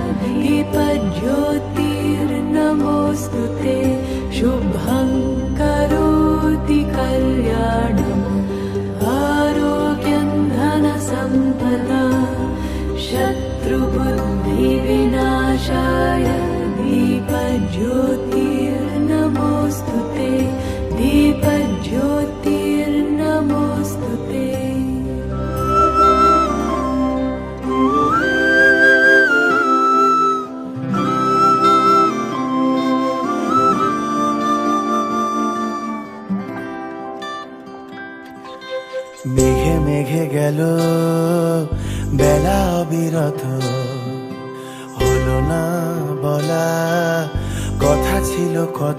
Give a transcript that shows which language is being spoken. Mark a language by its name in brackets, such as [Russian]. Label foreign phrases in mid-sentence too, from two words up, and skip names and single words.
[Sanskrit] दीपज्योतिर्नमोऽस्तु ते शुभं करोति कल्याणम् आरोग्यं धनसम्पदा शत्रुबुद्धिविनाशाय दीपज्योतिर्नमोऽस्तु ते दीपज्योतिर्नमोऽस्तु ते [Bangla] মেঘে মেঘে গেল বেলা অবিরত হলো না বলা কথা ছিল কত